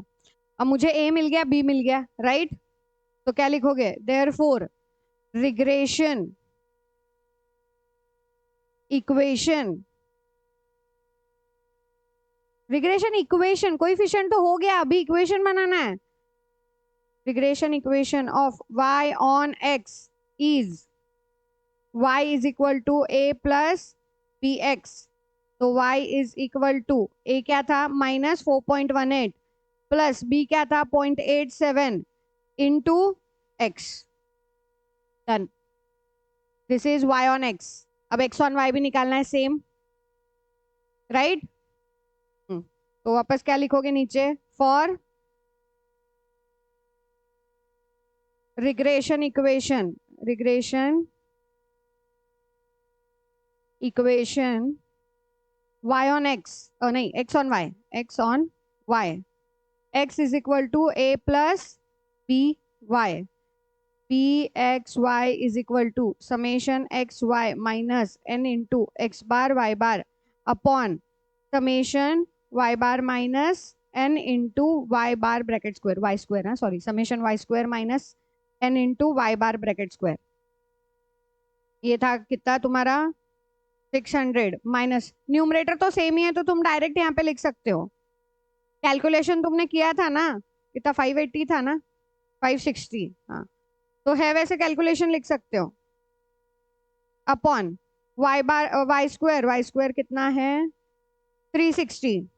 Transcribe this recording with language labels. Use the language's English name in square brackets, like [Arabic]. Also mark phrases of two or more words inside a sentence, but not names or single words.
[Hindi] अब मुझे A मिल गया, B मिल गया, राइट। तो क्या लिखोगे, [English] therefore regression equation. regression equation, [Hindi] कोएफिशिएंट तो हो गया, अभी इक्वेशन बनाना है। [English] regression equation of y on x is y = A + bx. [Hindi] तो y A क्या था, -4.18 प्लस b क्या था, 0.87 इंटू x। [English] done. this is y on x. [Hindi] अब x on y भी निकालना है, [English] same, right. [Hindi] तो वापस क्या लिखोगे नीचे, [English] for regression equation. regression equation y on x, नहीं, x on y। x on y, x = A plus by। pxy = summation xy minus n into x bar y bar upon summation y bar minus n into y bar bracket square, y square, हाँ सॉरी, summation y square minus n into y bar bracket square। [Hindi] ये था कितना तुम्हारा, 600 माइनस, न्यूमरेटर तो सेम ही है तो तुम डायरेक्ट यहाँ पे लिख सकते हो। कैलकुलेशन तुमने किया था ना, कितना 580 था ना, 560, हाँ। तो है वैसे कैलकुलेशन लिख सकते हो। [English] upon y square [Hindi] कितना है, 360।